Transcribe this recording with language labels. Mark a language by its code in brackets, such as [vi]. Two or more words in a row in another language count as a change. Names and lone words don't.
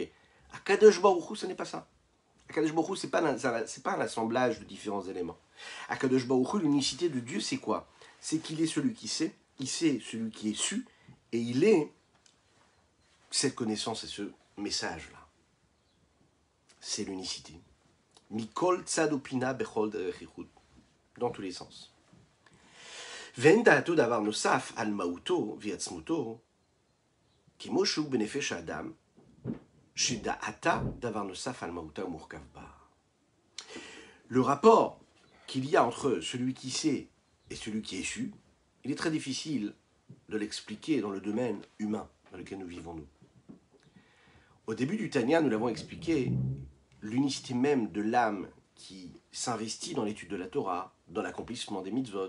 [he] הקדוש ברוך הוא, [fr] ce n'est pas ça. [he] הקדוש ברוך הוא, [fr] ce n'est pas un assemblage de différents éléments. [he] הקדוש ברוך הוא, [fr] l'unicité de Dieu, c'est quoi? C'est qu'il est celui qui sait, il sait celui qui est su, et il est cette connaissance et ce message-là. C'est l'unicité. [he] מכל צד ופנה בכל דרך יחוד. [fr] Dans tous les sens. [he] ואין דעתו דבר נוסף על מהותו ועצמותו כמו שהוא בנפש האדם, שדעתה דבר נוסף על מהותה ומורכב בה. [fr] Le rapport qu'il y a entre celui qui sait et celui qui est su, il est très difficile de l'expliquer dans le domaine humain dans lequel nous vivons nous. Au début du Tanya, nous l'avons expliqué, l'unicité même de l'âme qui s'investit dans l'étude de la Torah, dans l'accomplissement des mitzvot.